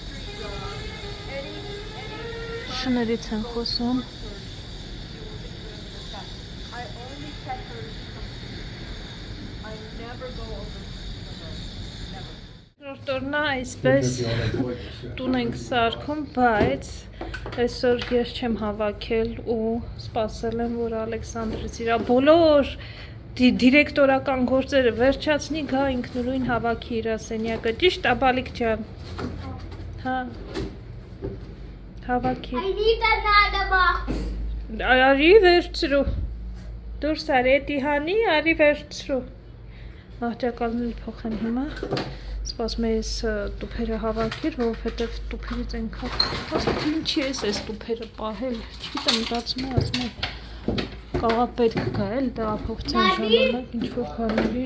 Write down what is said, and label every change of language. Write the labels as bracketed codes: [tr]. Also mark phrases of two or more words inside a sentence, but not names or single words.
[hy] շներից են խոսում։ Օրնա այսպես տուն ենք սարքում, բայց այսօր ես չեմ հավաքել ու սպասել եմ, որ Ալեքսանդրից իրա բոլոր դիրեկտորական գործերը վերջացնի, գա ինքնուրույն հավաքի իրա սենյակը, ճիշտ է Բալիկ ջան, հա, հավաքի, [en] I need another box. [hy] Արի վերցրու։ Դուրս արի էդի հանի, արի վերցրու։ Մահճակալները փոխեմ հիմա։ Սպասում եմ ես տուփերը հավաքիր, որովհետև տուփերից այնքան ասած ինչի էս տուփերը պահել։ Չգիտեմ, մտածում եմ, ասում եմ կաղա պետք գա էլ տեղափոխության ժամանակ ինչ որ բաների։